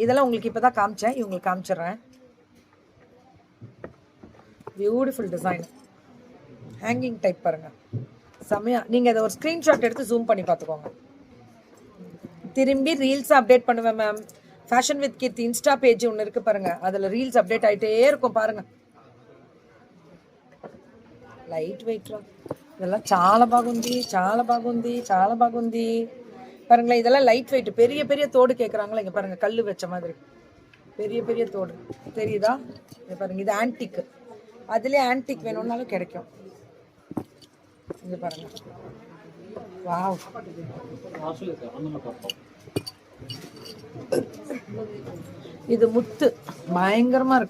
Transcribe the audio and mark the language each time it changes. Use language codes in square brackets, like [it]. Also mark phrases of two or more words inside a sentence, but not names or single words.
[ta] இதெல்லாம் உங்களுக்கு இப்பதான் காமிச்சேன், இவங்களுக்கு காமிச்சிடுறேன். [en] beautiful design, hanging type [ta] பாருங்க, செமையா. நீங்க அதை ஒரு ஸ்கிரீன்ஷாட் எடுத்து ஜூம் பண்ணி பாத்துக்கோங்க. திரும்பி [en] reels update [ta] பண்ணுவேன் மேம். ஃபேஷன் வித் கீர்த்தி [en] insta page [ta] ஒன்று இருக்கு பாருங்க, அதுல [en] reels update [ta] ஆயிட்டே இருக்கும் பாருங்க. [en] light weight [te] రా, இதெல்லாம் చాలా బాగుంది, చాలా బాగుంది, చాలా బాగుంది பாருங்களேன். [ta] இதெல்லாம் [en] light weight. [ta] பெரிய பெரிய தோடு கேட்குறாங்களா, இங்கே பாருங்க, கல் வச்ச மாதிரி பெரிய பெரிய தோடு தெரியுதா? இங்கே பாருங்க, இது ஆன்டிக். அதுலேயே ஆன்டிக் வேணும்னாலும் கிடைக்கும். இங்க பாருங்க. வாவ், இது முத்து பயங்கரமா இருக்கு.